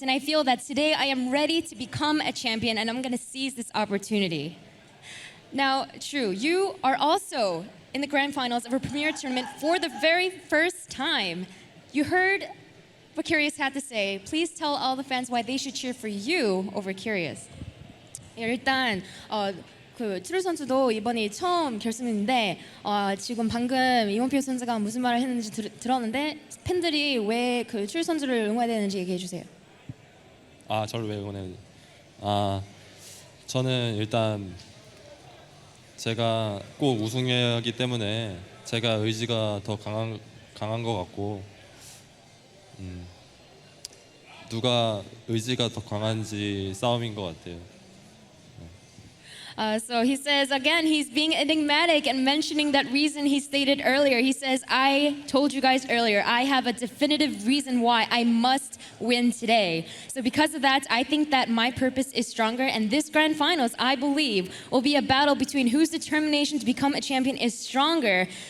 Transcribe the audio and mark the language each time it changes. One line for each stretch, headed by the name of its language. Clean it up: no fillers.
English: And I feel that today I am ready to become a champion and I'm going to seize this opportunity. Now, True, you are also in the grand finals of a premier tournament for the very first time. You heard what Curious had to say. Please tell all the fans why they should cheer for you over Curious.
Korean: 일단 그 트루 선수도 이번이 처음 결승인데 지금 방금 이문표 선수가 무슨 말을 했는지 들었는데 팬들이 왜 그 트루 선수를 응원해야 되는지 얘기해 주세요. 저를 왜 응원해야 되는지. 저는 일단 제가 꼭 우승해야 하기 때문에 제가 의지가 더 강한 것 같고 누가 의지가 더 강한지 싸움인 것 같아요.
English: So he says, again, he's being enigmatic and mentioning that reason he stated earlier. He says, I told you guys earlier, I have a definitive reason why I must win today. So because of that, I think that my purpose is stronger. And this grand finals, I believe, will be a battle between whose determination to become a champion is stronger.